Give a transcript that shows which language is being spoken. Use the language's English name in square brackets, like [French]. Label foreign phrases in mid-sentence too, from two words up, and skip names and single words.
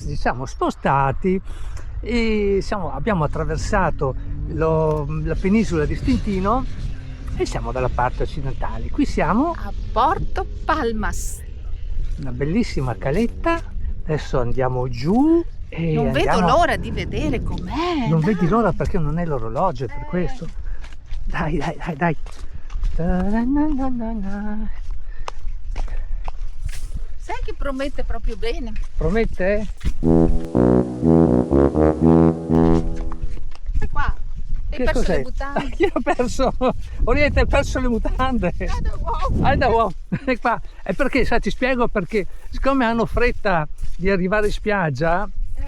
[Italian] Ci siamo spostati e abbiamo attraversato la penisola di Stintino e siamo dalla parte occidentale. Qui siamo A Porto Palmas. una bellissima caletta. Adesso andiamo giù e Non vedo andiamo... l'ora di vedere com'è. Non dai. vedi l'ora perché non è l'orologio, è per questo. Dai. Ta-na-na-na-na. Sai che promette proprio bene. Promette? E qua. Hai Che perso cos'è? le mutande. Chi ha perso? Orietta, hai perso le mutande. E qua. E perché, sai, ti spiego perché, siccome hanno fretta di arrivare in spiaggia,